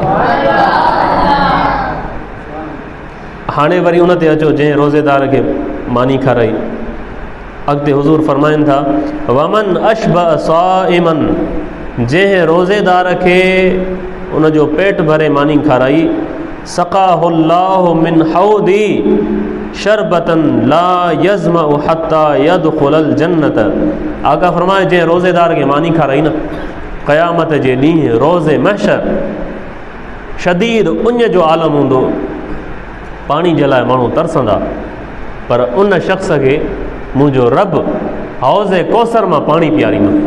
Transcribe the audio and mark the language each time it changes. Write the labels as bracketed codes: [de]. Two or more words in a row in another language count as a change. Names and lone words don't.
[sd] हाणे वरी उन ते अचो जंहिं रोज़ेदार खे मानी खाराई। अॻिते हुज़ूर फरमाइनि था [ar] ومن أشبع صائما, [sd] जंहिं रोज़ेदार खे उन जो पेट भरे मानी खाराई, [ar] سقاه الله من حوضي شربة لا يظمأ حتى يدخل الجنة. [sd] आका फरमाए जंहिं रोज़ेदार खे मानी खाराई न, क़यामत जे ॾींहुं रोज़े महशर शदीद उञ जो आलम हूंदो, पाणी जे लाइ माण्हू तरसंदा, पर उन शख़्स खे मुंहिंजो रब हौज़े कौसर मां पाणी पीआरींदो।